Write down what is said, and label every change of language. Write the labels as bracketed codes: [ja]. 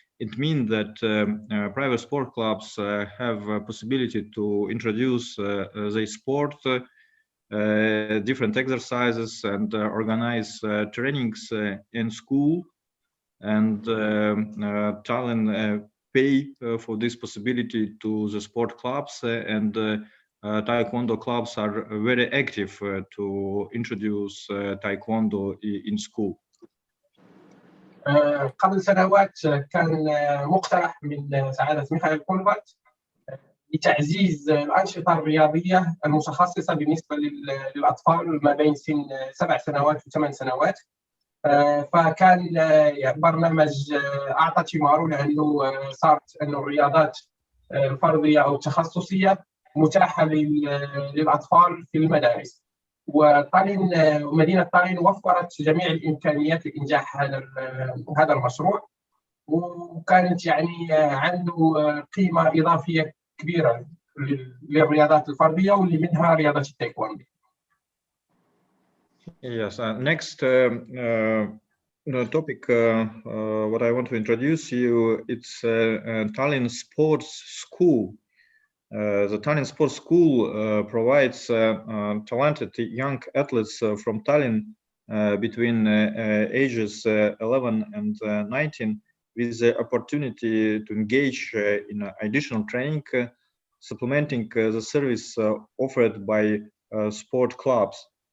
[en] It means that private sport clubs have a possibility to introduce the sport, different exercises, and organize trainings in school. And Tallinn pay for this possibility to the sport clubs, and Taekwondo clubs are very active to introduce Taekwondo in school. [ar] قبل سنوات كان مقترح من سعادة ميخائيل كولبارت لتعزيز الأنشطة الرياضية المتخصصة بالنسبة للأطفال ما بين سن 7 سنوات و8 سنوات. فكان برنامج أعطى ثماره لأنه صارت أنه الرياضات الفردية أو التخصصية متاحة للأطفال في المدارس، وطالين مدينة طالين وفرت جميع الإمكانيات لإنجاح هذا المشروع، وكانت يعني عنده قيمة إضافية كبيرة للرياضات الفردية واللي منها رياضة التايكوندو. [en] Yes, next topic what I want to introduce you, it's Tallinn Sports School. The Tallinn Sports School provides talented young athletes from Tallinn between ages 11 and 19 with the opportunity to engage in additional training, supplementing the service offered by sport clubs.